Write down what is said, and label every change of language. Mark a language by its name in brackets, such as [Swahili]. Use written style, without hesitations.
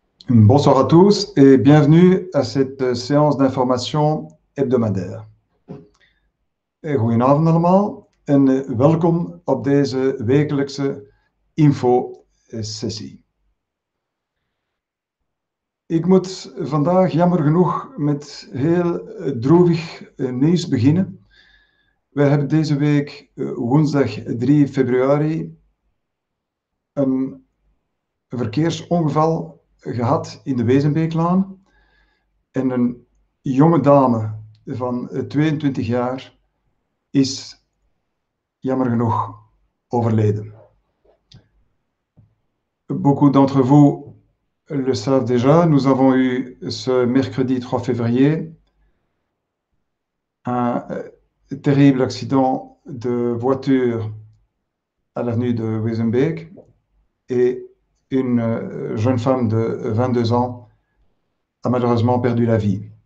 [French] Bonsoir à tous et bienvenue à cette séance d'information hebdomadaire. [Dutch] Goedenavond allemaal en welkom op deze wekelijkse info-sessie. Ik moet vandaag jammer genoeg met heel droevig nieuws beginnen. We hebben deze week woensdag 3 februari een verkeersongeval gehad in de Wezenbeeklaan en een jonge dame van 22 jaar is jammer genoeg overleden. [French] Beaucoup d'entre vous le savent déjà, nous avons eu ce mercredi 3 février un terrible accident de voiture à l'avenue de Wezenbeek et une jeune femme de 22 ans a malheureusement perdu la vie.